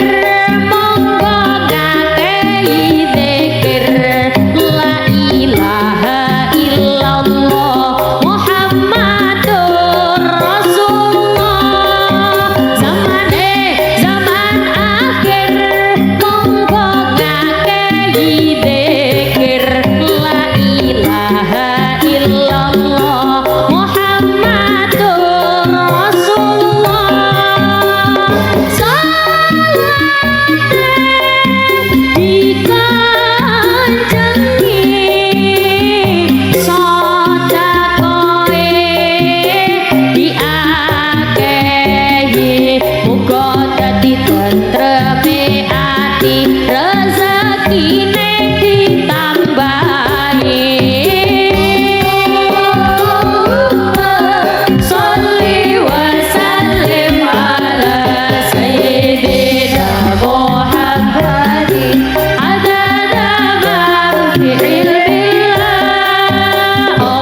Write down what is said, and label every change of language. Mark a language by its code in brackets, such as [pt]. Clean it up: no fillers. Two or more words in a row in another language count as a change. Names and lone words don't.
[jv] monggo ngakei zikir [ar] لا إله إلا الله محمد رسول الله. [jv] Zaman akhir monggo ngakei zikir [ar] لا إله إلا الله محمد رسول الله. [jv] Dikanjengi sedekahe diakehi muga dadi tentreme ati rezekine ditambahi. [ar] صل وسلم على سيدنا محمد عدد ما في علم الله.